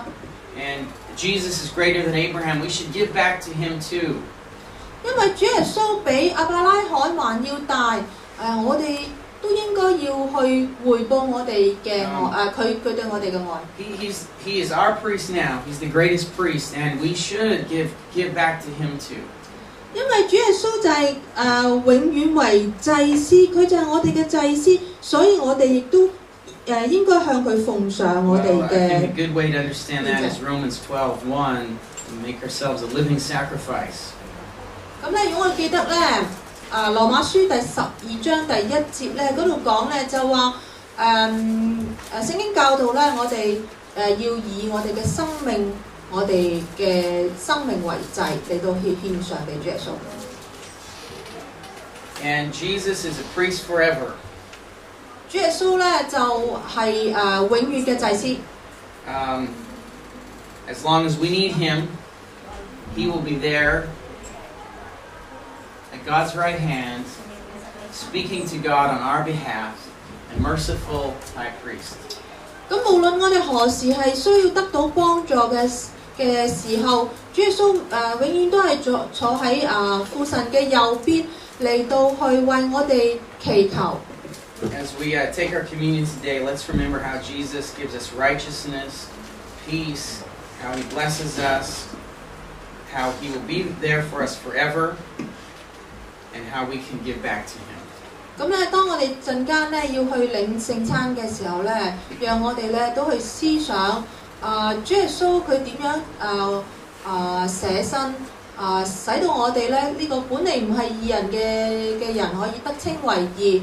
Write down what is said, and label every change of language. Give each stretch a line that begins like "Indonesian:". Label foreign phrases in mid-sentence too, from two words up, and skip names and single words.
English: And Jesus is greater than Abraham. We should give back to him too.
Cantonese: 因為主耶穌比亞伯拉罕還要大，我哋都應該要去回報我哋嘅愛，佢對我哋嘅愛。
English: He is our priest now. He's the greatest priest, and we should give back to him too.
Cantonese: 因為主耶穌就係永遠為祭司，佢就係我哋嘅祭司，所以我哋亦都應該向佢奉上我哋
English: Well, I
Cantonese: 嘅
English: think a good way to understand that is Romans 12:1. Make ourselves a living sacrifice.
Cantonese: 咁咧，如果我記得咧，羅馬書第12章第1節咧嗰度講咧就話聖經教導咧，我哋要以我哋嘅生命，我哋嘅生命為祭嚟到獻上俾主耶穌。
English: And Jesus is a priest forever.
Cantonese: 主耶穌咧就係永遠嘅祭司。
English: As long as we need Him, He will be there at God's right hand, speaking to God on our behalf, a merciful high priest.
Cantonese: 咁無論我哋何時係需要得到幫助嘅時候，主耶穌永遠都係坐喺父神嘅右邊嚟到去為我哋祈求。
English: As we take our communion today, let's remember how Jesus gives us righteousness, peace, how He blesses us, how He will be there for us forever, and how we can give back to Him.
Cantonese: 咁咧，當我哋陣間咧要去領聖餐嘅時候咧，讓我哋咧都去思想主耶穌佢點樣捨身使到我哋咧呢個本嚟唔係義人嘅人可以得稱為義。